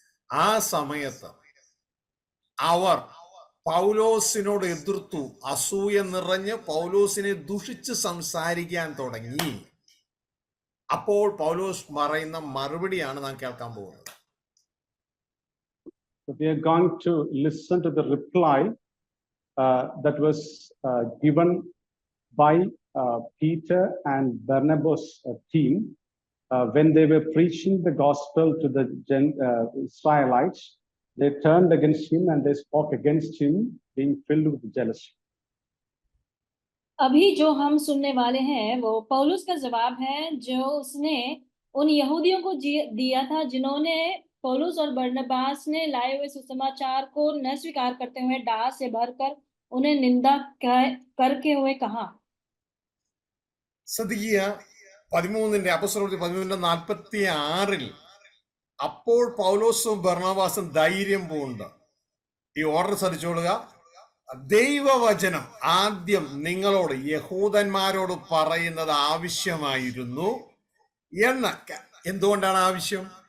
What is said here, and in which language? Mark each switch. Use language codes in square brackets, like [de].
[ml] ആ സമയത്ത് അവർ പൗലോസിനോട് എതിർത്തു, അസൂയ നിറഞ്ഞ് പൗലോസിനെ ദുഷിച്ച് സംസാരിക്കാൻ തുടങ്ങി. അപ്പോൾ പൗലോസ് പറയുന്ന മറുപടിയാണ് നാം കേൾക്കാൻ പോകുന്നത്. [en] We are going to listen to the reply that was given by Peter and Barnabas' team when they were preaching the gospel to the Israelites. They turned against him and they spoke against him, being filled with jealousy. [hi] अभी जो हम सुनने वाले हैं वो पौलुस का जवाब है जो उसने उन यहूदियों को दिया था जिन्होंने पौलुस और बरनबास ने लाए हुए सुसमाचार को न स्वीकार करते हुए डाह से भरकर उन्हें निंदा करके हुए कहा. [ml] ശ്രദ്ധിക്കുക, 13:46 അപ്പോൾ പൗലോസും ബർണബാസും ധൈര്യം പൂണ്ട്. ഈ [en] order [ml] ശ്രദ്ധിച്ചോളുക. ദൈവവചനം ആദ്യം നിങ്ങളോട് യഹൂദന്മാരോട് പറയുന്നത് ആവശ്യമായിരുന്നു എന്ന്. എന്തുകൊണ്ടാണ് ആവശ്യം?